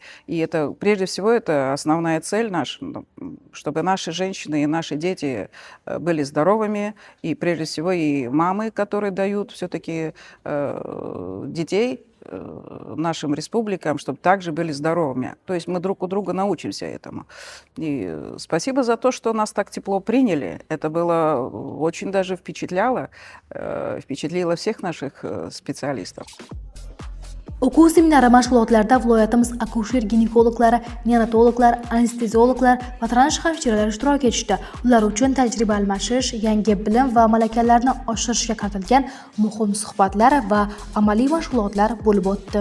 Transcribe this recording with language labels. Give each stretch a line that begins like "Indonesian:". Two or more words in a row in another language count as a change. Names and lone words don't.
Russian: И это, прежде всего, это основная цель наша, чтобы наши женщины и наши дети были здоровыми, и прежде всего и мамы, которые дают все-таки детей нашим республикам, чтобы также были здоровыми. То есть мы друг у друга научимся этому. И спасибо за то, что нас так тепло приняли. Это было очень даже впечатлило всех наших специалистов.
Uzbek: O'quv seminari mashg'ulotlarida viloyatimiz akusher-ginekologlari, neonatologlar, anesteziologlar va transh hamshiralar ishtirok etishdi. Ular uchun tajriba almashish, yangi bilim va malakalarni oshirishga qaratilgan muhim suhbatlar va amaliy mashg'ulotlar bo'lib o'tdi.